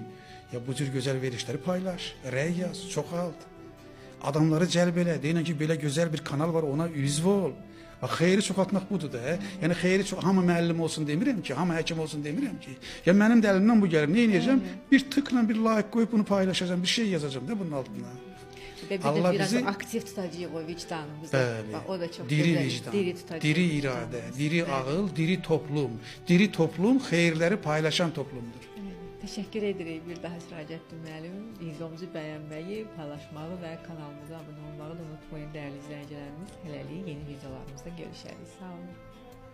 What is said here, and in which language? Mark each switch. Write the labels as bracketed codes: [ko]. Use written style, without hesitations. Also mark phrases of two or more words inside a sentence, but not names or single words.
[az] Ya bu cür gözəl verilişləri paylaş, rəy yaz, çoxalt. Adamları cəlb elə, deyinən ki, belə gözəl bir kanal var, ona üzv ol. Bax, xeyri çoxaltmaq budur da. Yəni xeyri hamı müəllim olsun demirəm ki, hamı həkim olsun demirəm ki. Ya mənim də əlimdən bu gəlir. Nə edəcəm? Bir tıkla bir like qoyub bunu paylaşacağam, bir şey yazacağam da bunun altına. [tr] Ve bir Allah de biraz [az] bizi aktif tutacağıq o vicdanımızı. Bəli, [tr] Bak, o da çok diri güzel. [az] vicdan, Diri tutacağıq diri vicdanımızı. iradə, diri [tr] Evet. [az] ağıl, diri toplum. Diri toplum xeyirləri paylaşan toplumdur. [tr] Teşekkür ederim bir daha Siracettin müəllim. [az] Videomuzu bəyənməyi, paylaşmağı və kanalımıza abunə olmağı da unutmayın değerli izləyicilərimiz. Hələlik yeni videolarımızda görüşərik. Sağ olun.